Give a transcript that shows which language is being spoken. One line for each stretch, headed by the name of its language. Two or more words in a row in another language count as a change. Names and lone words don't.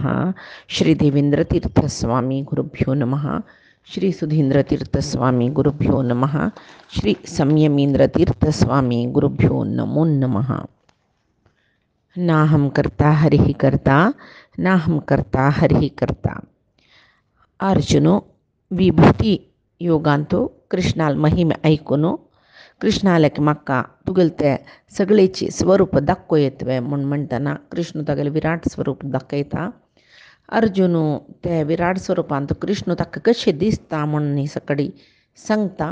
Sanskrit: श्रीदेवेन्द्रतीर्थस्वामी गुरुभ्यो नमः। श्री सुधीन्द्रतीर्थस्वामी गुरुभ्यो नमः। श्री संयमीन्द्रतीर्थस्वामी गुरुभ्यो नमो नमः। नाहं कर्ता हरिः कर्ता नाहं कर्ता हरिः कर्ता.
Konkani: अर्जुनो विभूती योगांतो कृष्णाल महिमे ऐकून कृष्णाला म्हाका तुगेले ते सगळेची स्वरूप दाखोयतवे म्हूण म्हणटना कृष्ण तागेलें विराट स्वरूप दाखयता. अर्जुन ते विराट स्वरूपांत कृष्ण ताका कशें दिसता म्हूण सकडी सांगता.